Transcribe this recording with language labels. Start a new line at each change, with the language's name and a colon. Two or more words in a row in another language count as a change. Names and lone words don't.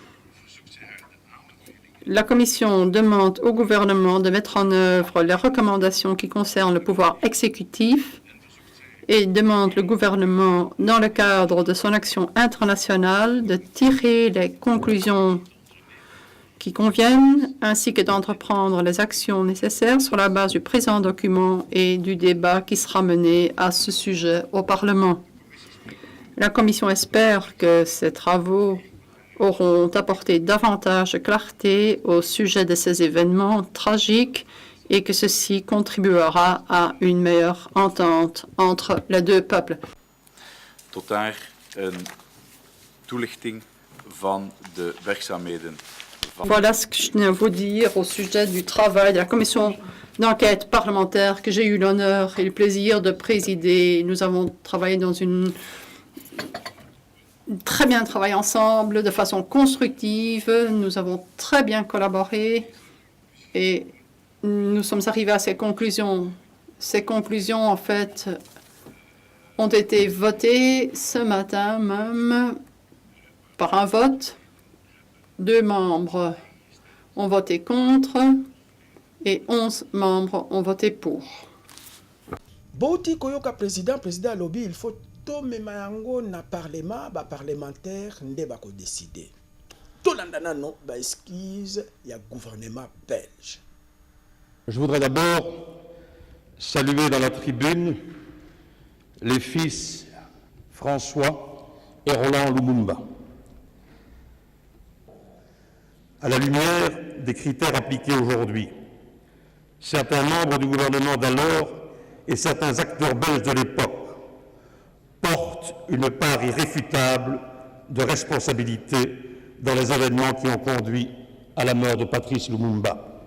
French: La Commission demande au gouvernement de mettre en œuvre les recommandations qui concernent le pouvoir exécutif et demande le gouvernement, dans le cadre de son action internationale, de tirer les conclusions qui conviennent ainsi que d'entreprendre les actions nécessaires sur la base du présent document et du débat qui sera mené à ce sujet au Parlement. La Commission espère que ces travaux auront apporté davantage de clarté au sujet de ces événements tragiques et que ceci contribuera à une meilleure entente entre les deux peuples.
Dutch: Tot daar een toelichting van de werkzaamheden.
French: Voilà ce que je tenais à vous dire au sujet du travail de la commission d'enquête parlementaire que j'ai eu l'honneur et le plaisir de présider. Nous avons travaillé dans très bien travaillé ensemble, de façon constructive. Nous avons très bien collaboré et nous sommes arrivés à ces conclusions. Ces conclusions, en fait, ont été votés ce matin même par un vote. 2 membres ont voté contre et 11 membres ont voté pour.
Lingala: Bouti koyoka président lobby,
French: il faut
Lingala: tomema yango na parlement, ba parlementaire nde bako décider. Tolandana non, ba esquisse ya
French: gouvernement belge. Je voudrais d'abord saluer dans la tribune les fils François et Roland Lumumba. À la lumière des critères appliqués aujourd'hui, certains membres du gouvernement d'alors et certains acteurs belges de l'époque portent une part irréfutable de responsabilité dans les événements qui ont conduit à la mort de Patrice Lumumba.